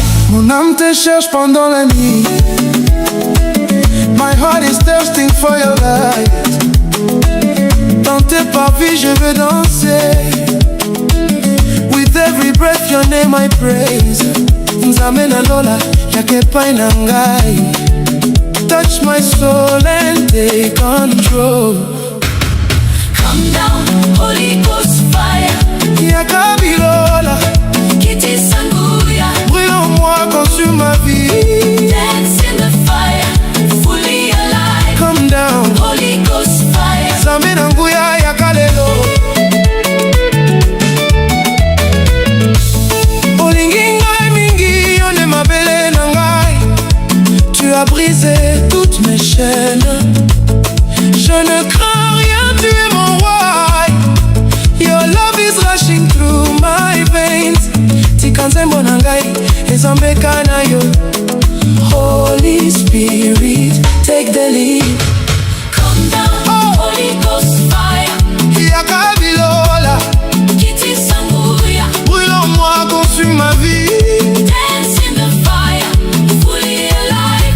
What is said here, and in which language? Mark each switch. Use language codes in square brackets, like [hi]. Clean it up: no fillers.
[fr] Mon âme te cherche pendant la nuit. [en] My heart is thirsting for your light. [fr] Dans tes parvis, je veux danser. [en] With every breath, your name I praise. [ln] Nzambe na lola, yaka epai na ngai. [en] Touch my soul and take control. Come down, Holy Ghost fire. [ln] Yaka bilola, Kiti sanguya. [fr] brûle en moi, consume ma vie. [en] Dance in the fire, fully alive. Come down, Holy Ghost fire. [ln] Nzambe na nguya yaka lelo. Olingi ngai mingi, yo nde mabele na ngai. [fr] Tu as brisé toutes mes chaînes. Je ne crains rien, tu es mon roi. [en] Your love is rushing through my veins. [ln] Tika nzembo na ngai, Nzambe kana yo. [en] Holy Spirit, take the lead. Come down, Holy Ghost fire. [ln] Yaka bilola, Kiti sanguya. [fr] brûle en moi, consume ma vie. [en] Dance in the fire, fully alive.